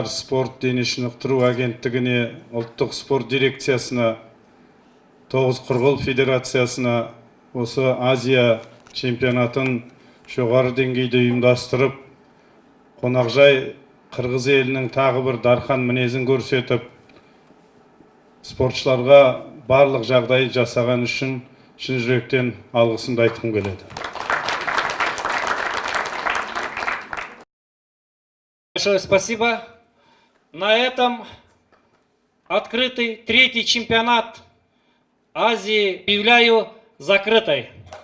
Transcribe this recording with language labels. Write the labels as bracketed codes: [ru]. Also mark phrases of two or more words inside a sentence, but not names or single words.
[kk] спорт дене шынықтыру агенттігіне, ұлттық спорт дирекциясына, Тоғызқұрғыл федерациясына осы Азия чемпионатын жоғары деңгейде ұйымдастырып, қонақжай Қырғыз елінің тағы бір дархан мінезін көрсетіп, спортшыларға барлық жағдай жасаған үшін шын жүректен алғысымды айтқым келеді. [ru] Большое спасибо. На этом открытый третий чемпионат Азии объявляю закрытой.